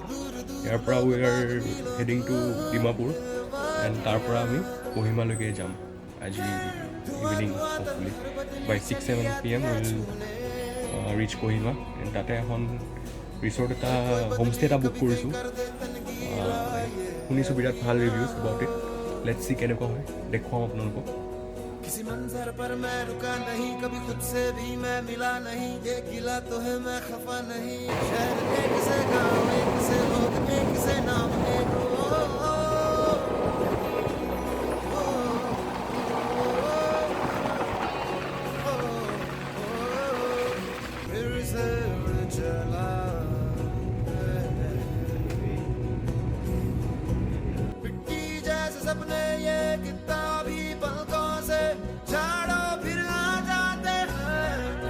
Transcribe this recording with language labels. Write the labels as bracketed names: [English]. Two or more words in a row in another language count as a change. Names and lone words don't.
[Assamese] ইয়াৰ পৰা [English] we are heading to Dimapur and [Assamese] তাৰ পৰা আমি কহিমালৈকে যাম আজি ইভিনিং. [English] Hopefully by 6-7 PM will reach Kohima. [Assamese] এণ্ড তাতে এখন ৰিচৰ্ট এটা হোমষ্টে এটা বুক কৰিছোঁ. শুনিছোঁ বিৰাট ভাল [English] reviews about it. let's see [Assamese] কেনেকুৱা হয়, দেখুৱাম আপোনালোকক. [Hindi] किसी मंजर पर मैं रुका नहीं, कभी खुद से भी मैं मिला नहीं, ये गिला तो है मैं खफा नहीं. शहर एक से गाँव, एक से लोग, एक से नाम, एक फिर से उड़ चला मिट्टी जैसे सपने ये कितना भी पलकों से झाड़ो फिर आ जाते हैं.